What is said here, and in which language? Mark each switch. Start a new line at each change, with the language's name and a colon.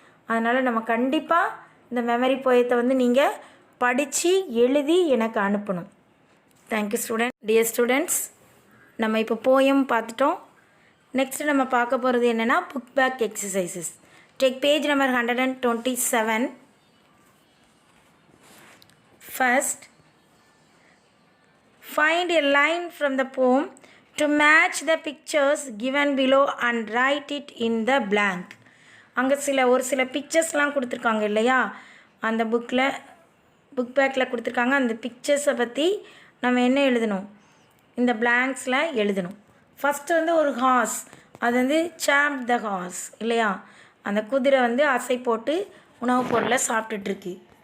Tamil: அதனால் நம்ம கண்டிப்பாக இந்த மெமரி போயத்தை வந்து நீங்கள் படித்து எழுதி எனக்கு அனுப்பணும்.
English: Thank you student. Dear students,
Tamil: நம்ம இப்போ போயம் பார்த்துட்டோம். நெக்ஸ்ட்டு நம்ம பார்க்க போகிறது என்னென்னா book back exercises.
English: Take page number 127. First, find a line from the poem to match the pictures given below and write it in the blank.
Tamil: அங்கே ஒரு சில பிக்சர்ஸ்லாம் கொடுத்துருக்காங்க இல்லையா, அந்த புக் பேக்கில் கொடுத்துருக்காங்க. அந்த பிக்சர்ஸை பற்றி நம்ம என்ன எழுதணும், இந்த பிளாங்க்ஸில் எழுதணும். ஃபஸ்ட்டு வந்து ஒரு ஹார்ஸ், அது வந்து
English: champ the horse
Tamil: இல்லையா, அந்த குதிரை வந்து அசை போட்டு உணவுப் பொருளை சாப்பிட்டுட்ருக்கு.